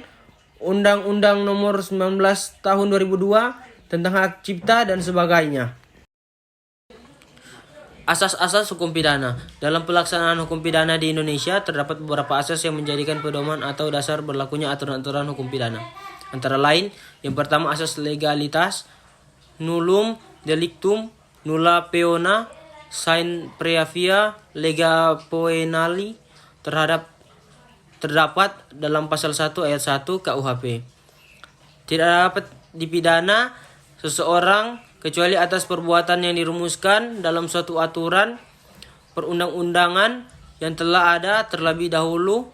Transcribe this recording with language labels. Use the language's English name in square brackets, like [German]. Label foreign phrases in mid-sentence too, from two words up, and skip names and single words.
[Indonesian] Undang-Undang Nomor 19 tahun 2002 tentang hak cipta dan sebagainya. Asas-asas hukum pidana. Dalam pelaksanaan hukum pidana di Indonesia, terdapat beberapa asas yang menjadikan pedoman atau dasar berlakunya aturan-aturan hukum pidana. Antara lain, yang pertama asas legalitas, [Latin] nullum delictum, nulla peona, sine praevia, lega poenali, [Indonesian] terdapat dalam pasal 1 ayat 1 KUHP. Tidak dapat dipidana seseorang kecuali atas perbuatan yang dirumuskan dalam suatu aturan perundang-undangan yang telah ada terlebih dahulu.